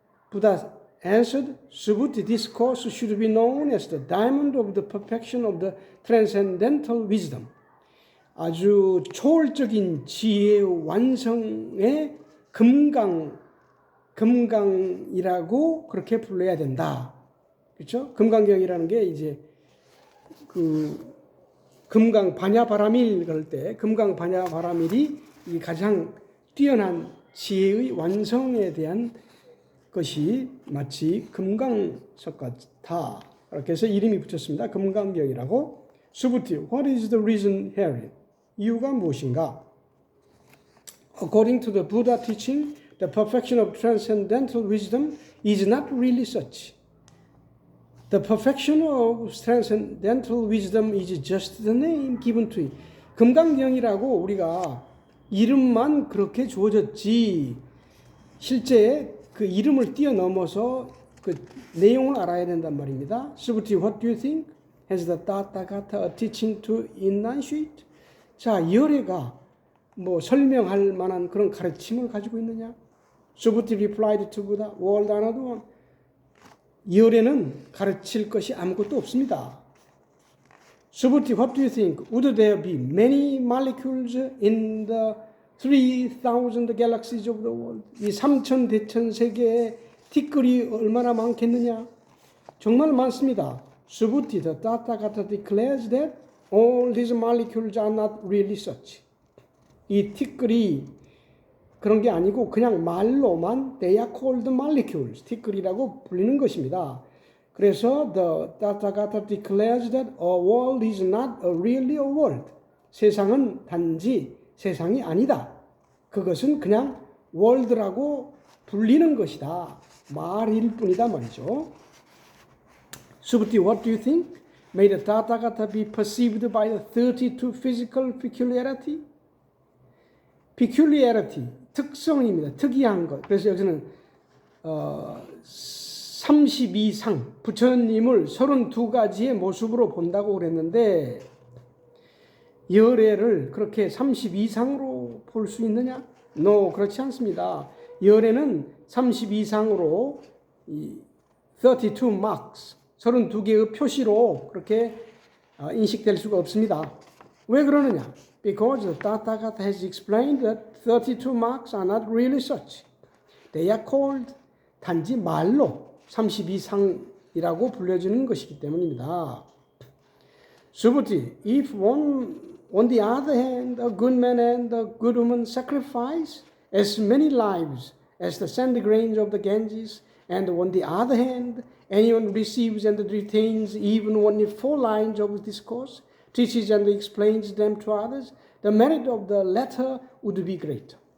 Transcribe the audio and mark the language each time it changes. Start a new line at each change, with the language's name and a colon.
English: Buddha answered, Subhuti discourse should be known as the diamond of the perfection of the transcendental wisdom.
Korean: 아주 초월적인 지혜의 완성의 금강이라고 그렇게 불러야 된다. 그렇죠? 금강경이라는 게 이제 그 금강 반야바라밀 그럴 때 금강 반야바라밀이 이 가장 뛰어난 지혜의 완성에 대한 것이 마치 금강석 같다. 이렇게 해서 이름이 붙였습니다. 금강경이라고.
English: 수부티, what is the reason here?
Korean: 이유가 무엇인가?
English: According to the Buddha teaching, the perfection of transcendental wisdom is not really such. The perfection of transcendental wisdom is just the name given to it.
Korean: 금강경이라고 우리가 이름만 그렇게 주어졌지 실제 그 이름을 뛰어넘어서 그 내용을 알아야 된단 말입니다.
English: 수부티, what do you think? Has the Tathagata a teaching to enunciate?
Korean: 자, 열애가 뭐 설명할 만한 그런 가르침을 가지고 있느냐?
English: 수부티 replied to Buddha, World Honored One.
Korean: 열애는 가르칠 것이 아무것도 없습니다.
English: 수부티, what do you think? Would there be many molecules in the 3,000 galaxies of the world?
Korean: 이 3천 대천 세계에 티끌이 얼마나 많겠느냐? 정말 많습니다.
English: Subhuti, the Tathagata declares that all these molecules are not really such.
Korean: 이 티끌이 그런 게 아니고 그냥 말로만
English: they are called molecules,
Korean: 티끌이라고 불리는 것입니다.
English: 그래서 the Tathagata declares that a world is not really a world.
Korean: 세상은 단지 세상이 아니다. 그것은 그냥 world라고 불리는 것이다. 말일 뿐이다 말이죠.
English: Subhuti, what do you think? May the Tathagata be perceived by the 32 physical peculiarity?
Korean: peculiarity, 특성입니다. 특이한 것. 그래서 여기서는 32상, 부처님을 32가지의 모습으로 본다고 그랬는데 열애를 그렇게 32상으로 볼 수 있느냐? No, 그렇지 않습니다. 열애는 32상으로 32 marks, 32개의 표시로 그렇게 인식될 수가 없습니다. 왜 그러느냐?
English: Because the Tathagata has explained that 32 marks are not really such. They are called
Korean: 단지 말로 32상이라고 불려지는 것이기 때문입니다.
English: Subhuti, if on the other hand, a good man and a good woman sacrifice as many lives as the sand grains of the Ganges, and on the other hand, anyone receives and retains even only 4 lines of discourse, teaches and explains them to others, the merit of the latter would be great.